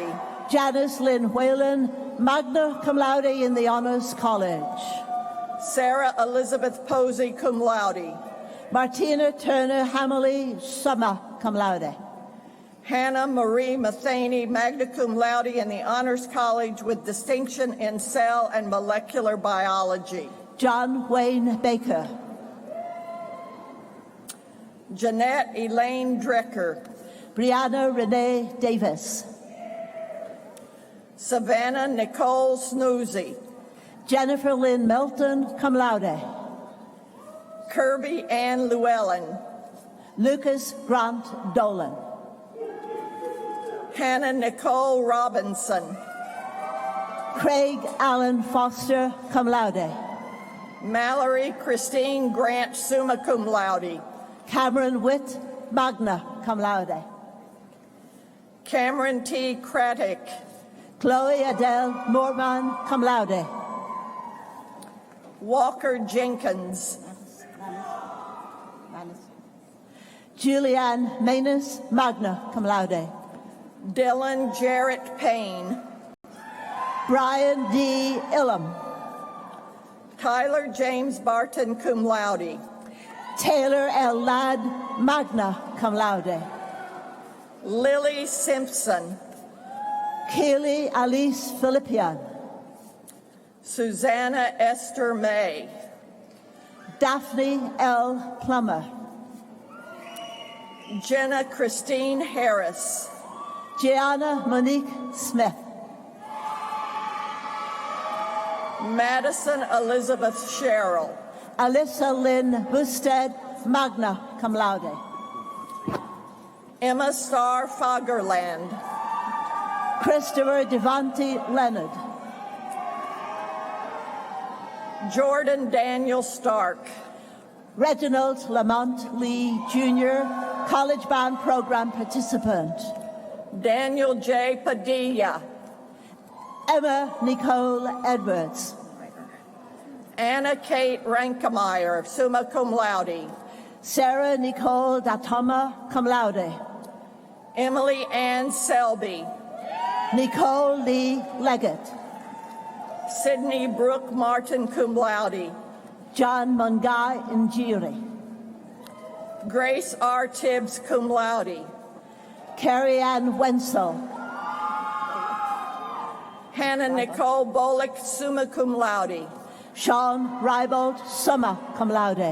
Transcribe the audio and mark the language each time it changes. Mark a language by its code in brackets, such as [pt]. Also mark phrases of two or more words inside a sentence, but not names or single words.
[en] Janice Lynn Whalen, [la] magna cum laude [en] in the Honors College. Sarah Elizabeth Posey, [la] cum laude. [en] Martina Turner Hammerly, [la] summa cum laude. [en] Hannah Marie Matheny, [la] magna cum laude [en] in the Honors College with distinction in cell and molecular biology. John Wayne Baker. Jeanette Elaine Drecker. Brianna Renee Davis. Savannah Nicole Snoozy. Jennifer Lynn Melton, [la] cum laude. [en] Kirby Ann Llewellyn. Lucas Grant Dolan. Hannah Nicole Robinson. Craig Allen Foster, [la] cum laude. [en] Mallory Christine Grant, [la] summa cum laude. [en] Cameron Witt, [la] magna cum laude. [en] Cameron T. Craddock. Chloe Adele Morman, [la] cum laude. [en] Walker Jenkins. Julianne Manus, [la] magna cum laude. [en] Dylan Jarrett Payne. Brian D. Illam. Tyler James Barton, [la] cum laude. [en] Taylor L. Ladd, [la] magna cum laude. [en] Lily Simpson. Kaylee Alice Philippian. Susanna Esther May. Daphne L. Plummer. Jenna Christine Harris. Gianna Monique Smith. Madison Elizabeth Sherrill. Alyssa Lynn Busted, [la] magna cum laude. [en] Emma Starr Fagerland. Christopher Devonte Leonard. Jordan Daniel Stark. Reginald Lamont Lee Jr., College Band Program participant. Daniel J. Padilla. Emma Nicole Edwards. Anna Kate Rankemeyer, [la] summa cum laude. [en] Sarah Nicole Datoma, [la] cum laude. [en] Emily Ann Selby. Nicole Lee Leggett. Sydney Brooke Martin, [la] cum laude. [en] John Mungai Njiri. Grace R. Tibbs, [la] cum laude. [en] Carrie Ann Wenzel. Hannah Nicole Bullock, [la] summa cum laude. [en] Sean Rybold, [la] summa cum laude.